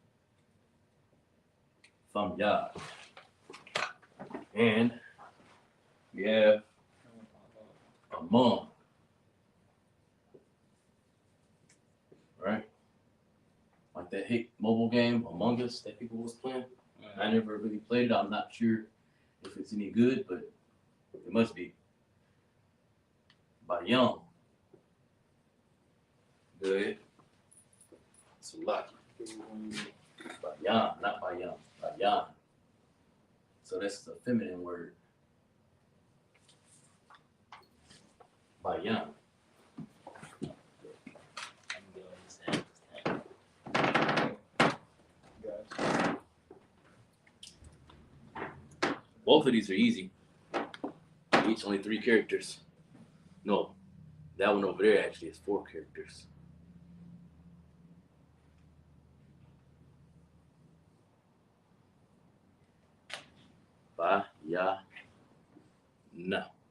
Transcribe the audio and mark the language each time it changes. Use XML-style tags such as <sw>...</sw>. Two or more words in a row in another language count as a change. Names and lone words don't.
<en>Thumb yad. And we have among. Right? Like that hit mobile game, Among Us, that people was playing. I never really played it. I'm not sure if it's any good, but it must be. Bayam. Good. Sulaki. Bayam, not Bayam. Bayam. So that's a feminine word. Bayam. Both of these are easy. Each only 3 characters. No, that one over there actually is 4 characters. Ba ya na.</en>